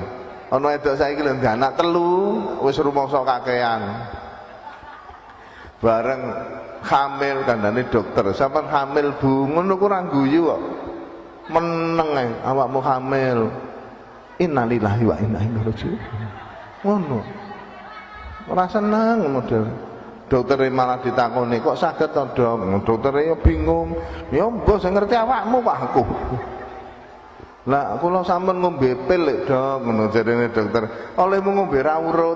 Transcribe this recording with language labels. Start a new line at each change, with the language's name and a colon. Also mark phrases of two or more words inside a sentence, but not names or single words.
Javanese: Ana wedok saiki lho ndek anak 3 wis rumangsa kakean. Bareng hamil kandhane dokter, sampean hamil Bu, ngono ku ora guyu kok. Meneng ae awakmu hamil.
Arabic: إنا لله وإنا إليه راجعون.
Javanese: Ngono. Ora seneng model. Dokter malah ditakoni, kok saged to, Dok? Dokter ya bingung. Ya mbok sing ngerti awakmu kok aku. Lah kula sampun ngombe pil lek, Dok, ngono jarene dokter. Olehmu ngombe ra urut.